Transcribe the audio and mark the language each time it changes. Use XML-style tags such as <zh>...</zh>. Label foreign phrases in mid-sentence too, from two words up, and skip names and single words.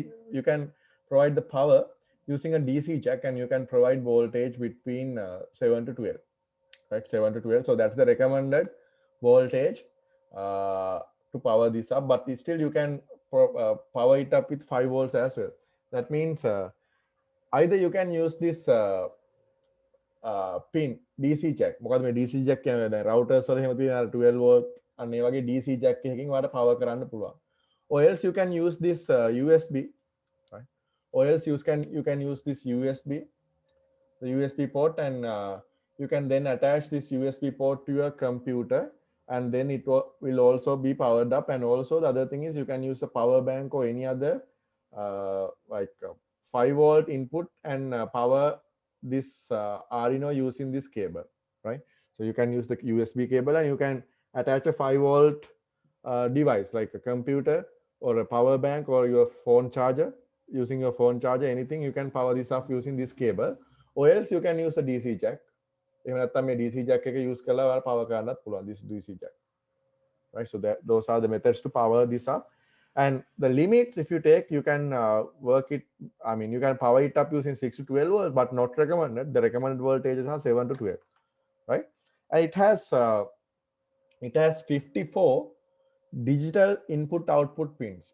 <en>You can provide the power using a DC jack, and you can provide voltage between 7 to 12, right? 7 to 12. So that's the recommended voltage to power this up, but still you can power it up with 5 volts as well. That means either you can use this pin DC jack.</en> <si>මොකද මේ</si> <en>DC jack</en> <si>කියන්නේ දැන් routers වල එහෙම තියෙන 12 volt අන්න ඒ වගේ</si> <en>DC jack</en> <si>එකකින් ඔයාලට power කරන්න පුළුවන්.</si> <en>Or else you can use this USB, right? Or else you can use this USB, the USB port, and you can then attach this USB port to your computer, and then it will also be powered up. And also the other thing is you can use a power bank or any other like 5 volt input and power this Arduino using this cable, right? So you can use the USB cable and you can attach a 5 volt device like a computer or a power bank or your phone charger. Using your phone charger, anything, you can power this up using this cable. Or else you can use a DC jack.</en> <si>එහෙම නැත්නම් මේ</si> <en>DC jack</en> <si>එක use කරලා ඔයාලා power කරන්නත් පුළුවන්,</si> <en>this DC jack, right? So that those are the methods to power this up. And the limits, if you take, you can work it, I mean, you can power it up using 6 to 12 volts, but not recommended. The recommended voltages are 7 to 12, right? And it has 54 digital input output pins.</en>